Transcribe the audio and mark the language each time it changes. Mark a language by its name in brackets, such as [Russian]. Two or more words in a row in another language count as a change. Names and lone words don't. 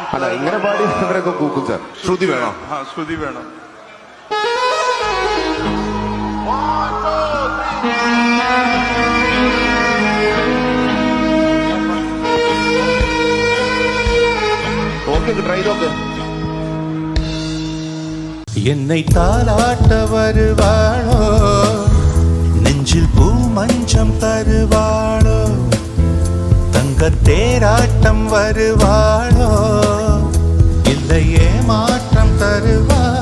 [Malayalam] അല്ല, ഇങ്ങനെ പാടി ഇവരൊക്കെ കൂക്കും സാർ. ശ്രുതി വേണോ? ശ്രുതി വേണം. ഓക്കെ, ട്രൈ നോക്ക്. [Tamil] என்னை தாலாட்ட வருவாளோ, நெஞ்சில் பூ மஞ்சம் தருவாளோ, தங்க தேராட்டம் வருவாளோ, இல்லையே மாற்றம் தருவாளோ.